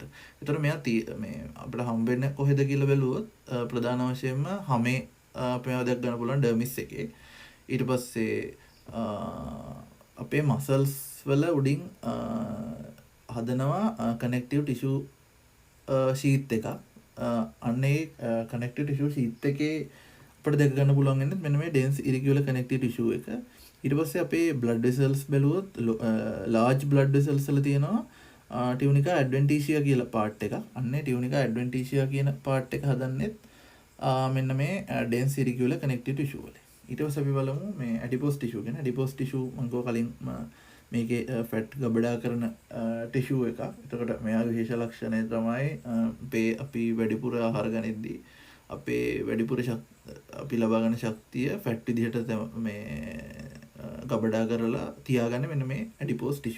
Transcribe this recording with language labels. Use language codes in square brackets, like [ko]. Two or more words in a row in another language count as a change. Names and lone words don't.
[si] ඒතර මෙයා මේ අපිට හම්බ වෙන්නේ කොහෙද කියලා බැලුවොත් ප්‍රධාන වශයෙන්ම හැමේ අපේ දැක් ගන්න පුළුවන් ඩර්මිස් එකේ. ඊට පස්සේ අපේ මසල්ස් වල උඩින් හදනවා [en] connective tissue sheet [si] එකක්. අන්නේ [en] connective tissue sheet [si] එකේ අපිට දැක ගන්න පුළුවන් වෙන්නේ මෙන්න මේ [en] dense irregular connective tissue [si] එක. ඊට පස්සේ අපේ [en] blood vessels [si] බැලුවොත් [en] large blood vessels [si] වල තියෙනවා [en] tunica adventitia [si] කියලා part එකක්. අන්නේ [en] tunica adventitia [si] කියන part එක හදන්නෙත් මෙන්න මේ [en] dense irregular connective tissue [si] වල. ඊට පස්සේ අපි බලමු මේ [en] adipose tissue [si] ගැන. [en] adipose tissue [si] මම කලින් මේකේ ෆැට් ගබඩා කරන ටිෂු එකක්. එතකොට මෙයාගේ විශේෂ ලක්ෂණය තමයි අපි වැඩිපුර ආහාර ගනිද්දී අපේ වැඩිපුර අපි ලබා ගන්න ශක්තිය ෆැට් විදිහට මේ ගබඩා කරලා තියාගන්න මෙන්න මේ [en] adipose tissue.